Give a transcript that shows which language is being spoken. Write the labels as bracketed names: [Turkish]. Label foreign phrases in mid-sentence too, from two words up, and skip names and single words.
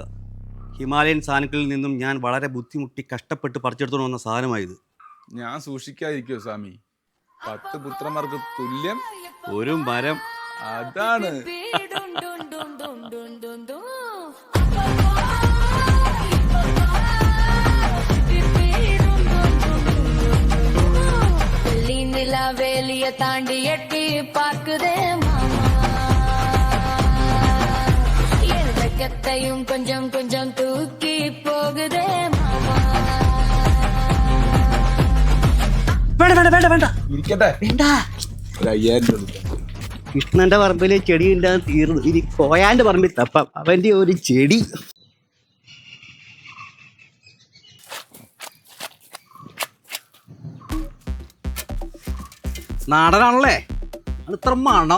[Malayalam] ഹിമാലയൻ സാധനങ്ങളിൽ നിന്നും ഞാൻ വളരെ ബുദ്ധിമുട്ടി കഷ്ടപ്പെട്ട് പറിച്ചെടുത്തോണ്ട് വന്ന സാധനമായത്. ഞാൻ സൂക്ഷിക്കാതിരിക്കോ സ്വാമി? 10 പുത്രന്മാർക്ക് തുല്യം ഒരു മരം അതാണ് [Tamil] வேலிய தாண்டி எட்டி பார்க்குதே கத்தையும் கொஞ்சம் கொஞ்சம் தூக்கி போகுதே [Malayalam] ഇരിക്കട്ടെ ഒരു 5000 രൂപ കൃഷ്ണന്റെ പറമ്പിലെ ചെടി ഉണ്ടാകും തീർന്നു. ഇനി കോയാന്റെ പറമ്പിൽ തപ്പാം അവന്റെ ഒരു ചെടി. നാടനാണല്ലേ ഇത്ര മണം.